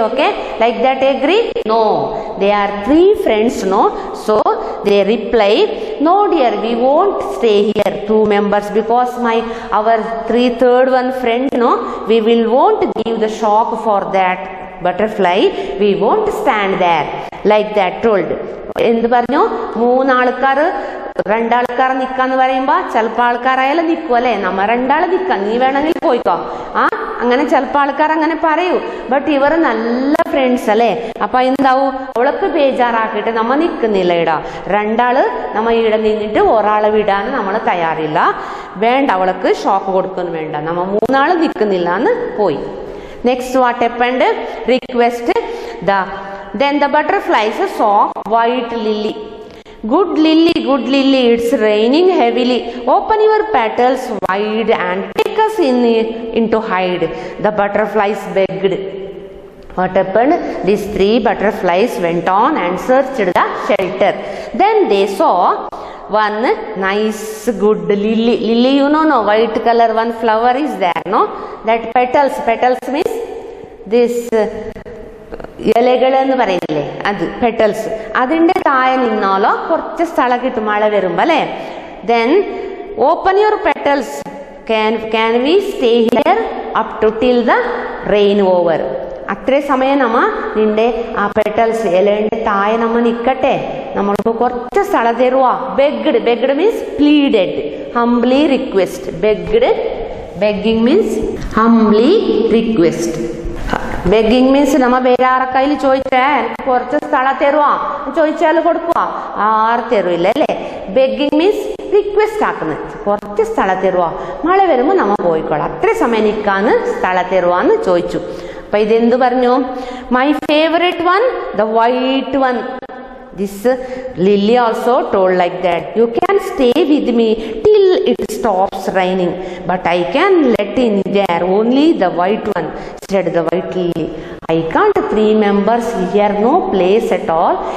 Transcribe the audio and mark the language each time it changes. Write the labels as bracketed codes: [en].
[en] Okay, like that agree? No, they are 3 friends. No, so they reply, no dear, we won't stay here 2 members because our third one friend. No, we won't give the shock for that butterfly. We won't stand there. Like that told. [ml] എന്ത് പറഞ്ഞു? 3 ആൾക്കാർ 2 ആൾക്കാർ നിൽക്കാന്ന് പറയുമ്പോൾ ചിലപ്പോൾ ആൾക്കാരായാലും നിൽക്കും അല്ലേ? നമ്മ 2 ആൾ നിൽക്കാം, നീ വേണമെങ്കിൽ പോയിക്കോ. അങ്ങനെ ചിലപ്പോൾ ആൾക്കാർ അങ്ങനെ പറയൂ. ബട്ട് ഇവർ നല്ല ഫ്രണ്ട്സ് അല്ലേ? അപ്പൊ എന്താവും? അവൾക്ക് ബേജാറാക്കിയിട്ട് നമ്മ നിൽക്കുന്നില്ല. ഇടാ 2 ആള് നമ്മ ഇവിടെ നിന്നിട്ട് ഒരാളെ വിടാൻ നമ്മൾ തയ്യാറില്ല. വേണ്ട, അവൾക്ക് ഷോക്ക് കൊടുക്കുന്നു വേണ്ട, നമ്മ 3 ആള് നിൽക്കുന്നില്ല എന്ന് പോയി. [en] Next what happened? Request. Then the butterflies saw white lily. Good lily, it's raining heavily. Open your petals wide and take us into hide. The butterflies begged. What happened? These 3 butterflies went on and searched the shelter. Then they saw one nice good lily. Lily, you know, no, white color one flower is there, no? That petals means this [ml] ഇലകളെന്ന് പറയുന്നില്ലേ, അത് [en] Petals. [ml] അതിൻ്റെ താഴെ നിന്നാലോ കുറച്ച് സ്ഥലം കിട്ടും മഴ വരുമ്പോൾ അല്ലേ? [en] Then open your petals, can we stay here up to till the rain over. [ml] അത്രേ സമയം നമ്മ നിന്റെ ആ പെറ്റൽസ് ഇലേൻ്റെ താഴെ നമ്മ നിൽക്കട്ടെ, നമ്മൾക്ക് കുറച്ച് സ്ഥലം തരുവാ. [en] Begged means pleaded, humbly request. Begging means humbly request. [ml] ബെഗ്ഗിങ് means നമ്മ വേറെ ആർക്കയിൽ ചോദിച്ചാൽ എനിക്ക് കുറച്ച് സ്ഥലം തരുവാ ചോദിച്ചാൽ കൊടുക്കുക, ആറ് തരുവില്ല അല്ലേ? [en] begging means request [ml] ആക്കുന്നത്, കുറച്ച് സ്ഥലം തരുവാ, മഴ വരുമ്പോൾ നമ്മ പോയിക്കോളാം, അത്ര സമയം നിൽക്കാന്ന് സ്ഥലം തരുവാന്ന് ചോദിച്ചു. അപ്പൊ ഇതെന്ത് പറഞ്ഞു? [en] My favourite one, the white one. This lily also told like that, you can stay with me till it stops raining, but I can let in there only the white one, said the white lily. I can't 3 members here, no place at all.